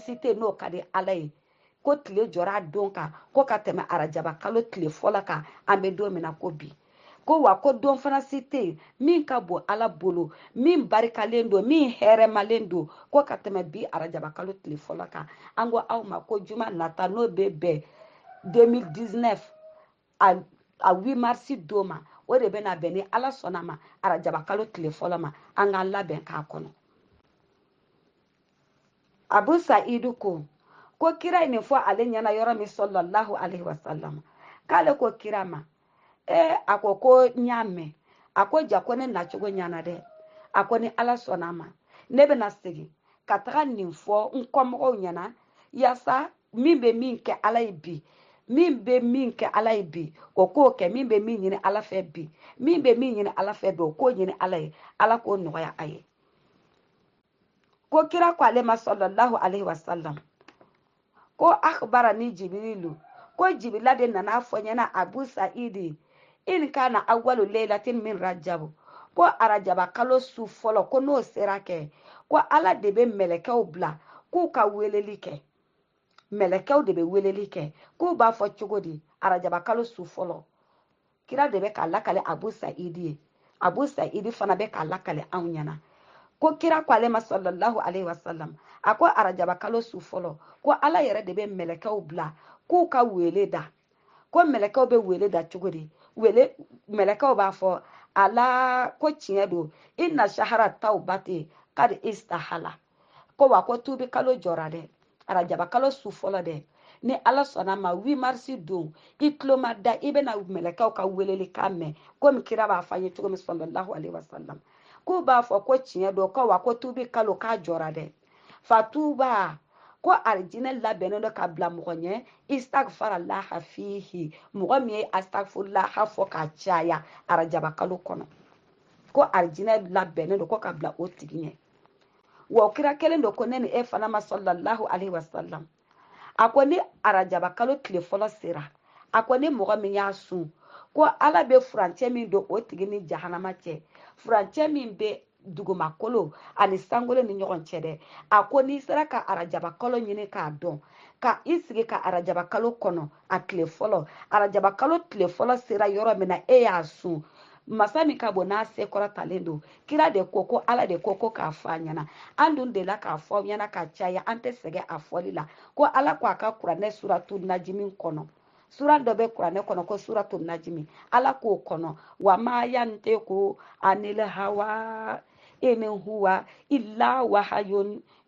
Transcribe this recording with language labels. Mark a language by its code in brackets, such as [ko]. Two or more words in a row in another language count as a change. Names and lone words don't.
[bm] si tɛ n'o ka di ala ye ko tile jɔra a don kan ko ka tɛmɛ arajaba kalo tile fɔlɔ kan an bɛ don min na ko bi ko wa ko don fana si tɛ yen min ka bon ala bolo min barikalen don min hɛrɛmalen don ko ka tɛmɛ bi arajaba kalo tile fɔlɔ kan an ko aw ma ko juma nata n'o bɛ bɛn 2019 a 8 marisi don ma o de bɛna bɛn ni ala sɔnna ma arajaba kalo tile fɔlɔ ma an k'an labɛn k'a kɔnɔ abu sa'idu ko kira nin fɔ ale ɲɛna yɔrɔ min [ar] صلى الله عليه وسلم [bm] k'ale ko kira ma a ko n y'a mɛn a ko ja ko ne nacogo ɲana dɛ a ko ni ala sɔnna ma ne bɛna segin ka taga nin fɔ n kɔmɔgɔw ɲɛna yaasa min bɛ min kɛ ala ye bi min bɛ min kɛ ala ye bi o k'o kɛ min bɛ min ɲini ala fɛ bi min bɛ min ɲini ala fɛ bi o k'o ɲini ala ye ala k'o nɔgɔya a ye ko kira ko ale ma [ar] صلى الله عليه وسلم [bm] ko [ar] أخبرني جبريل [bm] ko jibrila de nana fɔ ɲɛna abu sa'idi in [ar] كان أول ليلة من رجب [bm] ko arajaba kalo su fɔlɔ ko n'o sera kɛ ko ala de bɛ mɛlɛkɛw bila k'u ka weleli kɛ mɛlɛkɛw de bɛ weleli kɛ k'u b'a fɔ cogo di arajaba kalo su fɔlɔ kira de bɛ k'a lakale abu sa'idi ye abu sa'idi fana bɛ k'a lakale anw ɲɛna ko kira ko ale ma [ar] صلى الله عليه وسلم [bm] a ko arajaba kalo su fɔlɔ ko ala yɛrɛ de bɛ mɛlɛkɛw bila k'u ka wele da ko mɛlɛkɛw bɛ wele da cogo di mɛlɛkɛw b'a fɔ ala ko tiɲɛ don [ar] إن شهر التوبة قد استهل [bm] ko wa ko tubi kalo jɔra dɛ arajaba kalo su fɔlɔ dɛ ni ala sɔnna ma 8 marisi don i tulo ma da i bɛna mɛlɛkɛw ka weleli kan mɛn komi kira b'a fɔ an ye cogo min [ar] صلى الله عليه وسلم [bm] k'u b'a fɔ ko tiɲɛ don ko wa ko tubi kalo k'a jɔra dɛ fatuba ko arijinɛ labɛnnen dɔ ka bila mɔgɔ ɲɛ [ar] استغفر الله فيه [bm] mɔgɔ min ye astagfirullaha fɔ ka caya arajaba kalo kɔnɔ ko arijinɛ labɛnnen don ko ka bila o tigi ɲɛ wa kira kelen don ko ne ni e fana ma [ar] صلى الله عليه وسلم [bm] a ko ni arajaba kalo tile fɔlɔ sera a ko ni mɔgɔ min y'a sun ko ala bɛ furancɛ min don o tigi ni jahanama cɛ furancɛ min bɛ dugumakolo ani sankolo ni ɲɔgɔn cɛ dɛ a ko n'i sera ka arajaba kalo ɲini k'a dɔn ka i sigi ka arajaba kalo kɔnɔ a tile fɔlɔ arajaba kalo tile fɔlɔ sera yɔrɔ min na e y'a sun masa min ka bon n'a se kɔrɔtalen don kira de ko ala de ko k'a fɔ a ɲɛna an dun de la k'a fɔ ɲɛna ka caya an tɛ sɛgɛn a fɔli la ko ala ko a ka kuranɛ suratu najimi kɔnɔ sura dɔ bɛ kuranɛ kɔnɔ ko suratu najimi ala k'o kɔnɔ [ar] وما ينطق عن الهوى إن هو إلا وحي